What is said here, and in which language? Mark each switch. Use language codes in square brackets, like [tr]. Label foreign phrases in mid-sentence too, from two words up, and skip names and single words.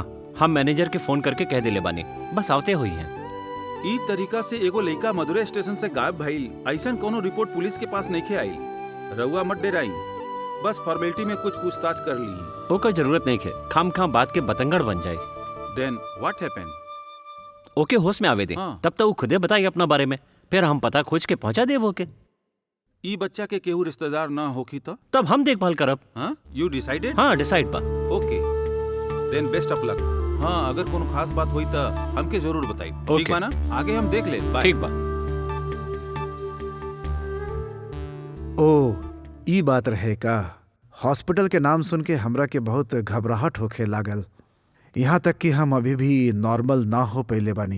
[bho] हम मैनेजर के फोन करके कह दिले बानी, बस आवते हुई हैं। ई तरीका से एगो लड़का मदुरै स्टेशन से गायब भइल, ऐसन कोनो रिपोर्ट पुलिस के पास नहीं आई। रउआ मत डेराई, बस फॉर्मेलिटी में कुछ पूछताछ कर ली। ओकर जरूरत नहीं है, खाम खाम बात के बतंगड़ बन जाए। [en] then what happened? [bho] ओके होश में आवे दे, हाँ। तब तक वो खुदे बताई अपना बारे में, फिर हम पता खोज के पहुंचा दे वो के। ई बच्चा के केहू रिश्तेदार ना होखी तो? तब हम देखभाल करब। [en] हाँ, you decided? [bho] हाँ डिसाइड बा। [en] okay, then best of luck. [bho] हाँ, अगर कोनो खास बात हुई तो हमके जरूर बताई। ठीक Okay. बा ना? आगे हम देख ले। बाय। ठीक बा। ओ ई बात रहे का। हॉस्पिटल के नाम सुन के हमरा के बहुत घबराहट होखे लागल, यहाँ तक कि हम अभी भी नॉर्मल ना हो पहले बानी।